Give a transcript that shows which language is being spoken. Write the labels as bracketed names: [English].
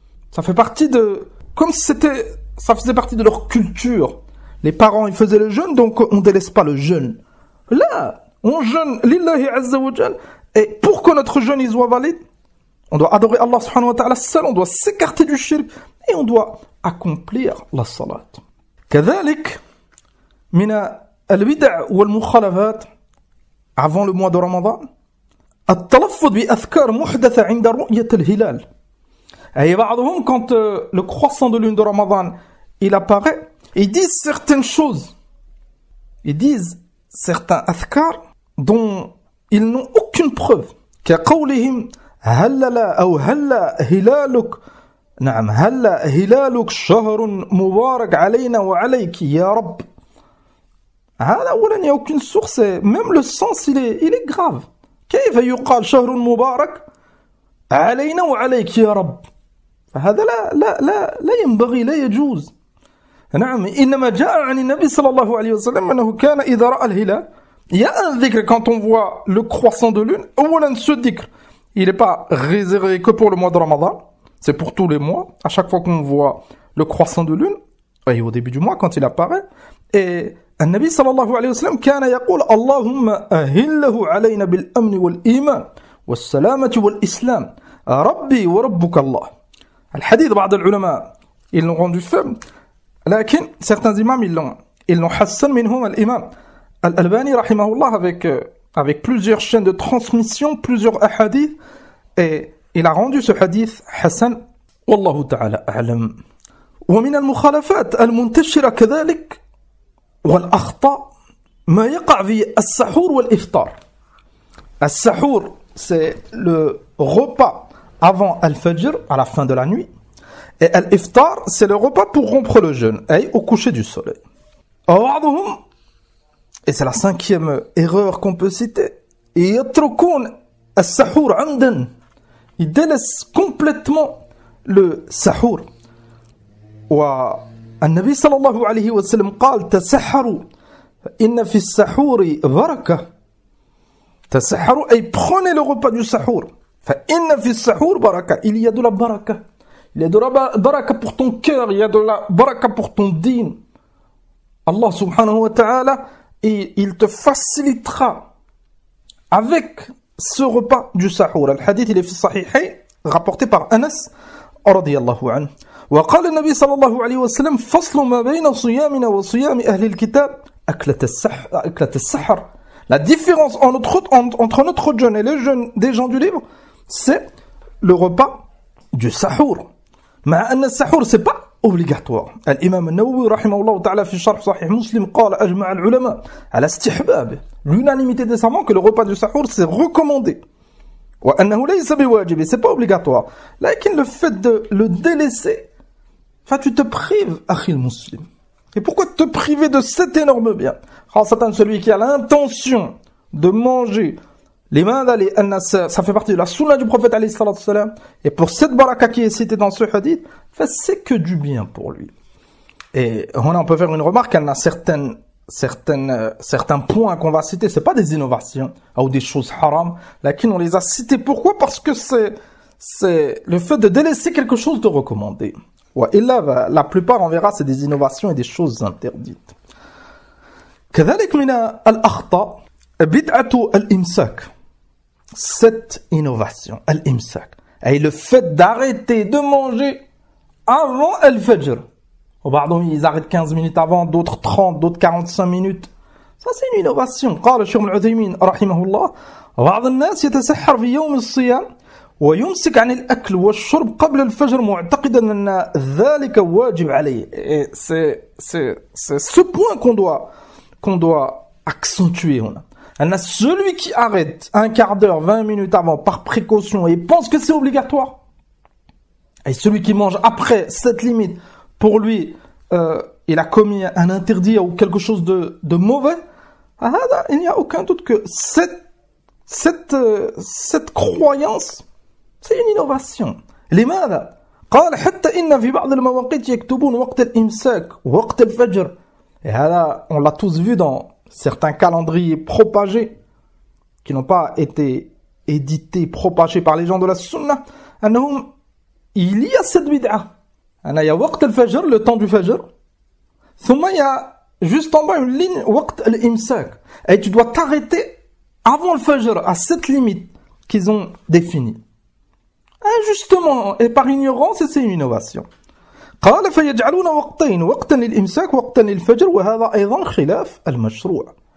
[French] Ça fait partie de, comme si ça faisait partie de leur culture. Les parents ils faisaient le jeûne, donc on délaisse pas le jeûne. Là, on jeûne lillahi azza wa jal, et pour que notre jeûne il soit valide, on doit adorer Allah subhanahu wa ta'ala seul, on doit s'écarter du shirk et on doit accomplir la salat. [Arabic] كذلك من البدع والمخالفات [French] avant le mois de Ramadan [Arabic] التلفظ بأذكار محدثة عند رؤية الهلال. [French] Et [Arabic] بعضهم [French] quand le croissant de lune de Ramadan il apparaît, ils disent certaines choses. Ils disent certains adhkar dont ils n'ont aucune preuve. [Arabic] كقولهم هللا أو هلا هلالك نعم هلا هلالك شهر مبارك علينا وعليك يا رب. هذا أولا [French] il n'y a aucune source, même le sens il est grave. [Arabic] كيف يقال شهر مبارك علينا وعليك يا رب؟ فهذا لا ينبغي, لا يجوز. نعم إنما جاء عن النبي صلى الله عليه وسلم أنه كان إذا رأى الهلال. [French] Il y a un dhikr quand on voit le croissant de lune. [Arabic] أولا [French] ce dhikr il n'est pas réservé que pour le mois de Ramadan, c'est pour tous les mois. À chaque fois qu'on voit le croissant de lune, et au début du mois quand il apparaît, et [Arabic] النبي صلى الله عليه وسلم كان يقول اللهم أهله علينا بالأمن والإيمان والسلامة والإسلام ربي وربك الله. الحديث بعض العلماء [French] ils l'ont rendu faible, [Arabic] لكن [French] certains imams ils l'ont hassan [Arabic] منهم الإمام الألباني رحمه الله [French] avec plusieurs chaînes de transmission, plusieurs hadiths, et il a rendu ce hadith hassan [Arabic] والله تعالى أعلم. ومن المخالفات المنتشرة كذلك والأخطاء ما يقع في السحور والإفطار. [French] السحور, c'est le repas avant al-fajr, à la fin de la nuit. Et al-iftar, c'est le repas pour rompre le jeûne, et au coucher du soleil. Et c'est la cinquième erreur qu'on peut citer. [Arabic] يتركون السحور عمدا. [French] Ils délaissent complètement le sahur. [Arabic] والنبي صلى الله عليه وسلم قال تسحروا إن في السحور بركة. تسحروا أي [French] prenez le repas du sahur. [Arabic] فإن في السحور بركة. [French] Il y a de la baraka. Il y a de la baraka pour ton cœur. Il y a de la baraka pour ton dîn. Allah subhanahu wa ta'ala, il te facilitera avec ce repas du sahur. Le hadith, il est [Arabic] في الصحيحين, [French] rapporté par Anas [Arabic] رضي الله عنه. وقال النبي صلى الله عليه وسلم فصل ما بين صيامنا وصيام أهل الكتاب أكلة السحر. [French] La différence entre notre jeûne et le jeûne des gens du livre, c'est le repas du sahur. [Arabic] مع أن السحور [French] c'est pas obligatoire. [Arabic] الإمام النووي رحمه الله تعالى في شرح صحيح مسلم قال أجمع العلماء على استحبابه. [French] L'unanimité des savants que le repas du sahur c'est recommandé. [Arabic] وأنه ليس بواجب, [French] c'est pas obligatoire. [Arabic] لكن [French] le fait de le délaisser, tu te prives, [Arabic] أخي المسلم. [French] Et pourquoi te priver de cet énorme bien? [Arabic] خاصة [French] celui qui a l'intention de manger ça fait partie de la sunna du prophète alayhi salatu wassalam. Et pour cette baraka qui est citée dans ce hadith, c'est que du bien pour lui. Et on peut faire une remarque, il y a certains points qu'on va citer, c'est pas des innovations ou des choses haram, laquelle on les a cités. Pourquoi? Parce que c'est le fait de délaisser quelque chose de recommandé. Et là, la plupart, on verra, c'est des innovations et des choses interdites. [Arabic] كذلك من الأخطاء بدعة الإمساك. [French] Cette innovation, al-imsak, et le fait d'arrêter de manger avant al-fajr. Pardon, ils arrêtent 15 minutes avant, d'autres 30, d'autres 45 minutes. Ça, c'est une innovation. [Arabic] قال الشيخ العثيمين رحمه الله بعض الناس يتسحر في يوم الصيام ويمسك عن الأكل والشرب قبل الفجر معتقدا أن ذلك واجب عليه. [French] Et c'est ce point qu'on doit accentuer. Celui qui arrête un quart d'heure, 20 minutes avant, par précaution, et pense que c'est obligatoire, et celui qui mange après cette limite, pour lui, il a commis un interdit ou quelque chose de mauvais, il n'y a aucun doute que cette croyance, c'est une innovation. [Arabic] لماذا؟ قال حتى إن في بعض المواقيت يكتبون وقت الإمساك وقت الفجر. [French] Et là, on l'a tous vu dans certains calendriers propagés, qui n'ont pas été édités, propagés par les gens de la sunna, il y a cette bid'a. Il y a waqt al-fajr, le temps du fajr. Il y a juste en bas une ligne waqt al-imsak. Et tu dois t'arrêter avant le fajr, à cette limite qu'ils ont définie. Justement, et par ignorance, c'est une innovation. [Arabic] قال فيجعلون وقتين وقتا للإمساك وقتا للفجر وهذا أيضا خلاف المشروع.